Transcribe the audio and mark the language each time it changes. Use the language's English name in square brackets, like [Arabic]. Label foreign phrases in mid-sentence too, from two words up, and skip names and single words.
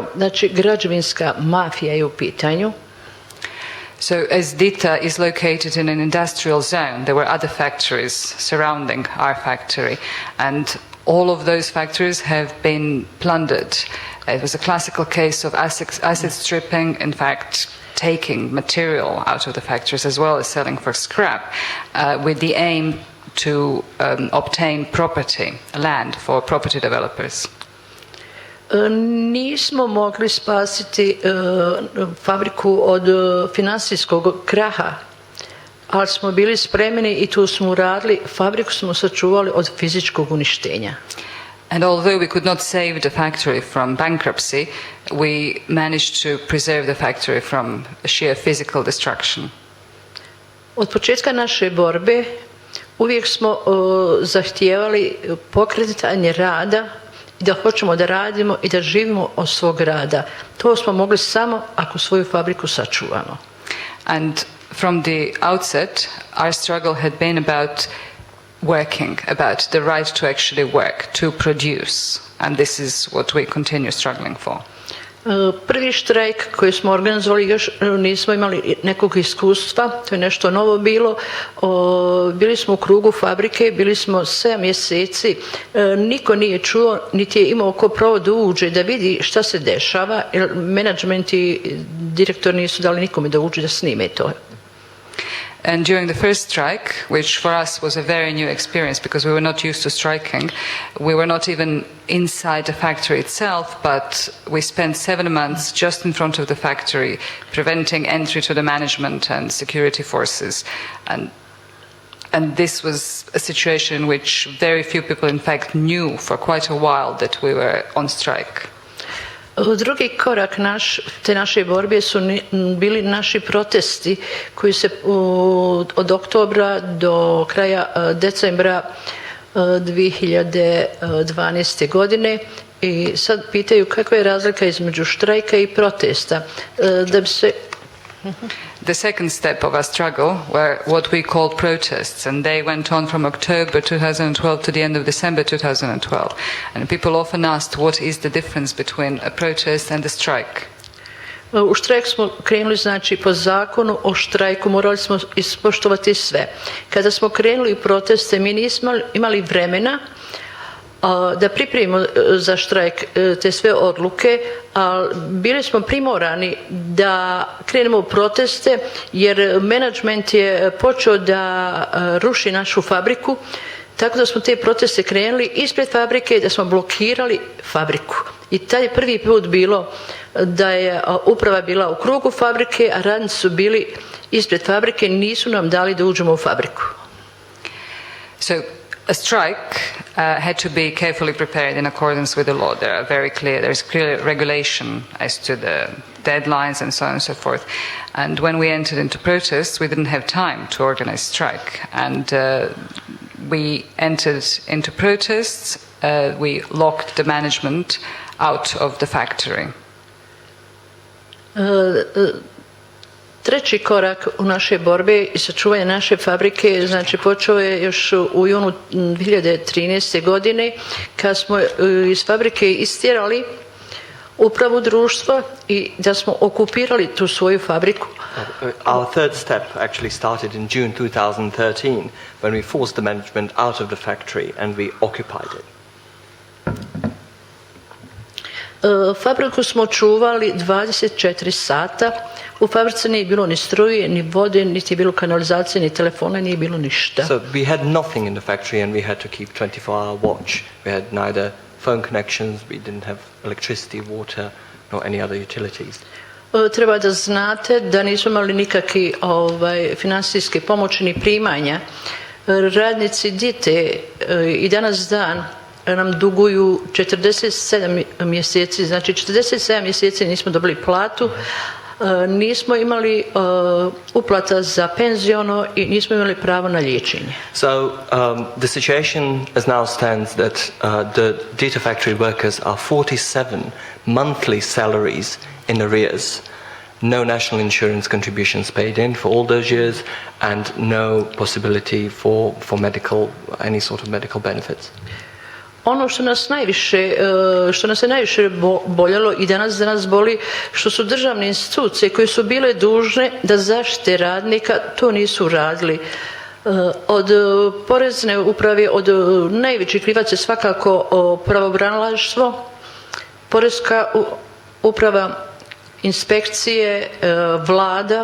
[Bosnian] Znači, građevinska mafija je u pitanju. [English] So as Dita is located in an industrial zone, there were other factories surrounding our factory, and all of those factories have been plundered. It was a classical case of asset stripping, in fact, taking material out of the factories as well as selling for scrap, with the aim to obtain property, land for property developers. [Bosnian] Nismo mogli spasiti fabriku od financijskog kraha, ali smo bili spremni i tu smo uradili, fabriku smo sačuvali od fizičkog uništenja. [English] And although we could not save the factory from bankruptcy, we managed to preserve the factory from sheer physical destruction. [Bosnian] Od početka naše borbe uvijek smo zahtijevali pokretanje rada i da hoćemo da radimo i da živimo od svog rada. To smo mogli samo ako svoju fabriku sačuvamo. [English] And from the outset, our struggle had been about working, about the right to actually work, to produce. And this is what we continue struggling for. [Bosnian] Prvi štrajk koji smo organizovali, još nismo imali nekog iskustva, to je nešto novo bilo. Bili smo u krugu fabrike, bili smo 7 mjeseci, niko nije čuo, niti je imao ko pravo da uđe, da vidi šta se dešava, jer menadžment i direktor nisu dali nikome da uđe da snime to. [English] And during the first strike, which for us was a very new experience because we were not used to striking, we were not even inside the factory itself, but we spent 7 months just in front of the factory, preventing entry to the management and security forces. And this was a situation in which very few people, in fact, knew for quite a while that we were on strike. [Bosnian] Drugi korak te naše borbe su bili naši protesti koji se od oktobra do kraja decembra 2012. godine i sad pitaju kakva je razlika između štrajka i protesta. Da bi se [English] The second step of our struggle were what we called protests, and they went on from October 2012 to the end of December 2012. And people often asked what is the difference between a protest and a strike. [Bosnian] U štrajk smo krenuli, znači, po zakonu o štrajku morali smo ispoštovati sve. Kada smo krenuli u proteste, mi nismo imali vremena da pripremimo za štrajk te sve odluke, ali bili smo primorani da krenemo u proteste jer menadžment je počeo da ruši našu fabriku. Tako da smo te proteste krenuli ispred fabrike, da smo blokirali fabriku. I taj je prvi put bilo da je uprava bila u krugu fabrike, a radnici su bili ispred fabrike, nisu nam dali da uđemo u fabriku. [English] So a strike had to be carefully prepared in accordance with the law. There is clear regulation as to the deadlines and so on and so forth. And when we entered into protests, we didn't have time to organize strike. And we entered into protests. We locked the management out of the factory. [Bosnian] Treći korak u našoj borbi i sačuvanje naše fabrike, znači počeo je još u junu 2013. godine kad smo iz fabrike istjerali upravu društva i da smo okupirali tu svoju fabriku. [English] Our third step actually started in June 2013 when we forced the management out of the factory and we occupied it. [Bosnian] Fabriku smo čuvali 24 sata. U fabrici nije bilo ni struje, ni vode, niti je bilo kanalizacije, ni telefona, nije bilo ništa. [English] So we had nothing in the factory and we had to keep 24-hour watch. We had neither phone connections, we didn't have electricity, water, nor any other utilities. [Bosnian] Treba da znate da nismo imali nikakve financijske pomoći ni primanja. Radnici DITE i danas dan nam duguju 47 mjeseci, znači 47 mjeseci nismo dobili platu, nismo imali uplata za penziono i nismo imali pravo na liječenje. [English] So the situation as now stands that the data factory workers are 47 monthly salaries in arrears, no national insurance contributions paid in for all those years, and no possibility for any sort of medical benefits. [Bosnian] Ono što nas je najviše boljelo i danas boli, što su državne institucije koje su bile dužne da zaštite radnika, to nisu radili. Od porezne uprave, od najvećih krivaca je svakako pravobranilaštvo, porezka uprava, inspekcije, vlada.